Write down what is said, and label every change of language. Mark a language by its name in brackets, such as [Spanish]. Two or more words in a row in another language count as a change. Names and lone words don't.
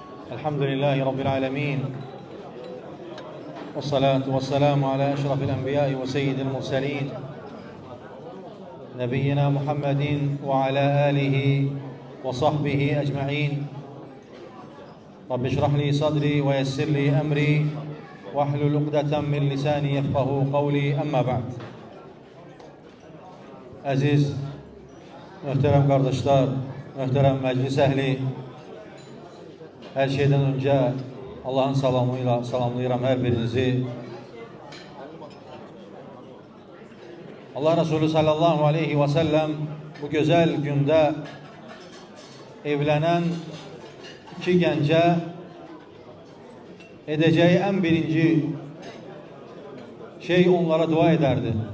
[Arabic] الحمد لله رب العالمين، والصلاة والسلام على أشرف الأنبياء وسيد المرسلين نبينا محمد وعلى آله وصحبه أجمعين. رب اشرح لي صدري ويسر لي أمري واحلل عقدة من لساني يفقه قولي. أما بعد. [Azerbaijani] Aziz, möhtərəm qardaşlar, möhtərəm məclis əhli, hər şeydən öncə Allahın salamıyla salamlayıram hər birinizi. Allah Resulü [Arabic] صلى الله عليه وسلم [Azerbaijani] bu gözəl gündə evlənən iki gəncə edəcəyi ən birinci şey onlara dua edərdi.